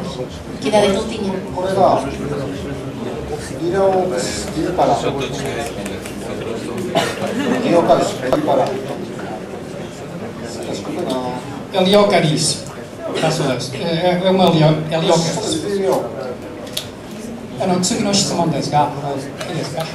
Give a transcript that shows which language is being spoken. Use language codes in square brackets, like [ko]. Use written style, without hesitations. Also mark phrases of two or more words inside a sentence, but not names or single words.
[pt] Que idade é que ele tinha? [ja] これが医療パラ [pt] Heliocaris. É uma Heliocaris. [ja] 次の質問ですが、いいですか。